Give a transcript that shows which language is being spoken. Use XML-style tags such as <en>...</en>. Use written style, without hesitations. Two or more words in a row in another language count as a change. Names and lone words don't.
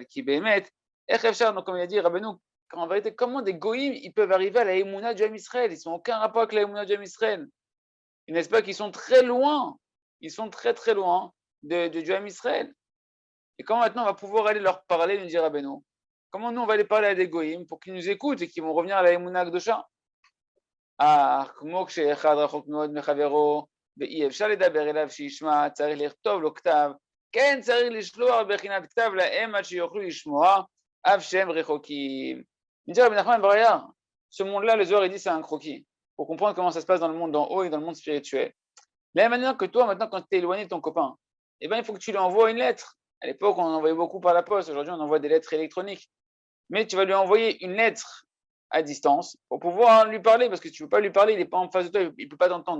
<fr>Qui bémet, donc comme il a dit Rabbeinu, en vérité, comment des goïms ils peuvent arriver à la émouna du</fr> <he>עם ישראל?</he> <fr>Ils n'ont aucun rapport avec la émouna du</fr> <he>עם ישראל.</he> <fr>Et n'est-ce pas qu'ils sont très loin? Ils sont très très loin du</fr> <he>עם ישראל.</he> <fr>Et comment maintenant on va pouvoir aller leur parler, nous dit Rabbeinu? Comment nous on va aller parler à des goïms pour qu'ils nous écoutent et qu'ils vont revenir à la</fr> <he>אמונה הקדושה? כמו כשאחד רחוק מאוד מחברו, ואי אפשר לדבר אליו שישמע, צריך לכתוב לו כתב, כן צריך לשלוח בחינת כתב להם עד שיוכלו לשמוע, אף שהם רחוקים.</he> <fr>Dit Rabbi Nachman bar Yair, ce monde-là, le Zohar, il dit c'est un croquis. Pour comprendre comment ça se passe dans le monde d'en haut et dans le monde spirituel. De la même manière que toi, maintenant, quand tu es éloigné de ton copain, eh ben, il faut que tu lui envoies une lettre. À l'époque, on en envoyait beaucoup par la poste. Aujourd'hui, on envoie des lettres électroniques. Mais tu vas lui envoyer une lettre à distance pour pouvoir lui parler, parce que tu ne peux pas lui parler, il n'est pas en face de toi, il ne peut pas t'entendre.</fr>